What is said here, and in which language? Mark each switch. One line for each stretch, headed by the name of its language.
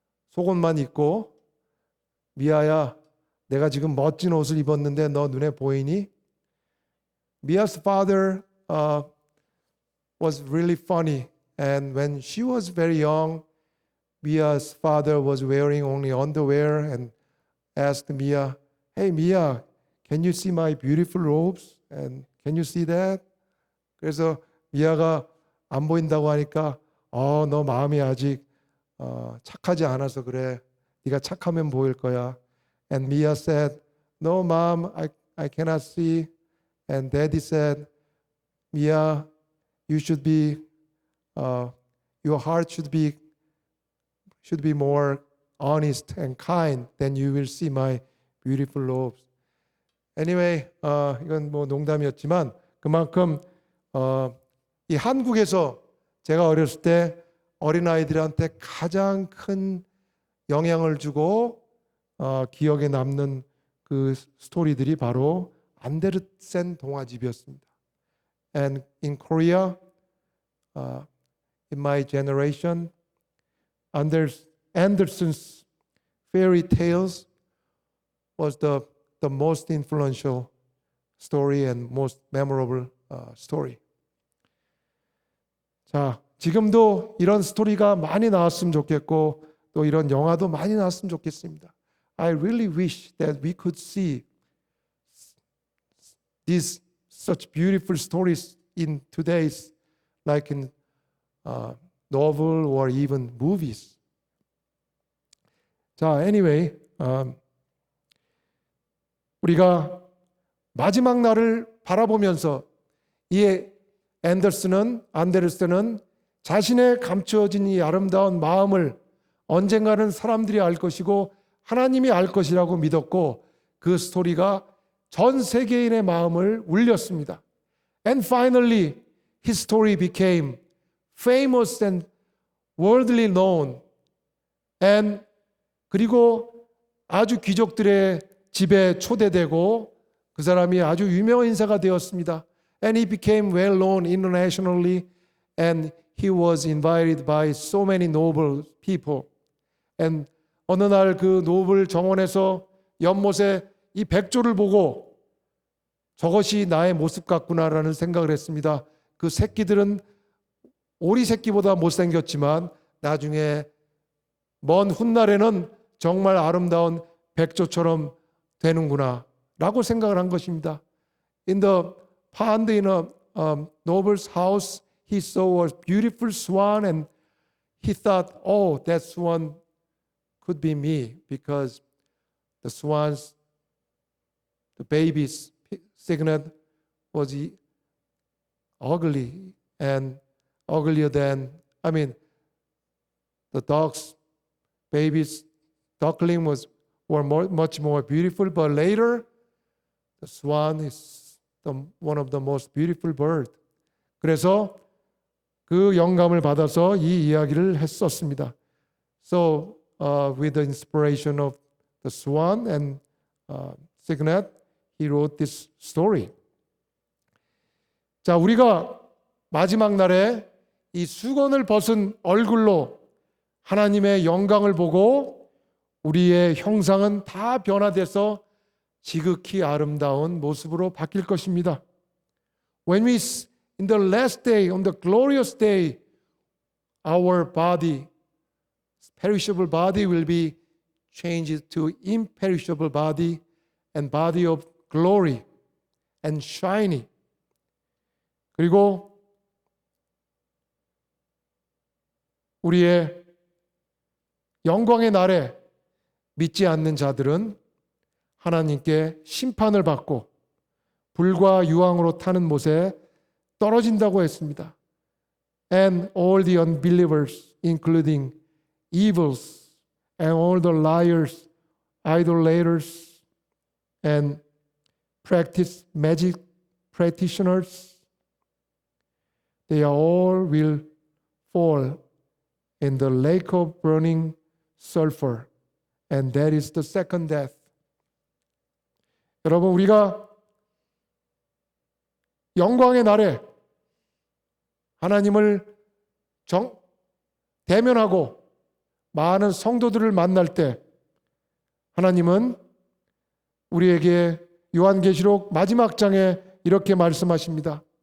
Korean: 속옷만 입고 미아야, 내가 지금 멋진 옷을 입었는데 너 눈에 보이니?
English: Mia's father was really funny, and when she was very young, Mia's father was wearing only underwear and asked Mia, "Hey Mia, can you see my beautiful robes? And can you see that?"
Korean: 그래서 미아가 안 보인다고 하니까 너 마음이 아직 착하지 않아서 그래. 네가 착하면 보일 거야.
English: And Mia said, "No, Mom, I cannot see." And Daddy said, "Mia, you should be, your heart should be more honest and kind. Then you will see my beautiful robes." Anyway,
Korean: 이건 뭐 농담이었지만 그만큼 이 한국에서 제가 어렸을 때 어린아이들한테 가장 큰 영향을 주고 기억에 남는 그 스토리들이 바로 안데르센 동화집이었습니다.
English: And in Korea, in my generation, Andersen's fairy tales was the most influential story and most memorable story.
Korean: 자, 지금도 이런 스토리가 많이 나왔으면 좋겠고 또 이런 영화도 많이 나왔으면 좋겠습니다.
English: I really wish that we could see these such beautiful stories in today's, like in novel or even movies.
Korean: 자,
English: anyway,
Korean: 우리가 마지막 날을 바라보면서 이 안데르센은 자신의 감추어진 이 아름다운 마음을 언젠가는 사람들이 알 것이고 하나님이 알 것이라고 믿었고 그 스토리가 전 세계인의 마음을 울렸습니다.
English: And finally, his story became famous and worldly known. And
Korean: 그리고 아주 귀족들의 집에 초대되고 그 사람이 아주 유명한 인사가 되었습니다.
English: And he became well known internationally and he was invited by so many noble people. And
Korean: 어느 날 그 노블 정원에서 연못에 이 백조를 보고 저것이 나의 모습 같구나라는 생각을 했습니다. 그 새끼들은 오리 새끼보다 못생겼지만 나중에 먼 훗날에는 정말 아름다운 백조처럼 되는구나 라고 생각을 한 것입니다.
English: In the pond in a noble's house, he saw a beautiful swan and he thought, oh, that swan could be me because the swan's, the baby's signet was ugly and uglier than, the dog's baby's duckling were much more beautiful, but later the swan is one of the most beautiful bird.
Korean: 그래서 그 영감을 받아서 이 이야기를 했었습니다.
English: So with the inspiration of the swan and signet, he wrote this story.
Korean: 자, 우리가 마지막 날에 이 수건을 벗은 얼굴로 하나님의 영광을 보고 우리의 형상은 다 변화돼서 지극히 아름다운 모습으로 바뀔 것입니다.
English: When we in the last day, on the glorious day, our body, perishable body will be changed to imperishable body and body of glory and shiny.
Korean: 그리고 우리의 영광의 날에 믿지 않는 자들은 하나님께 심판을 받고 불과 유황으로 타는 못에 떨어진다고 했습니다.
English: And all the unbelievers, including evils, and all the liars, idolaters, and practice magic practitioners, they all will fall in the lake of burning sulfur, and that is the second death.
Korean: 여러분, 우리가 영광의 날에 하나님을 대면하고 많은 성도들을 만날 때 하나님은 우리에게 요한계시록 마지막 장에 이렇게 말씀하십니다.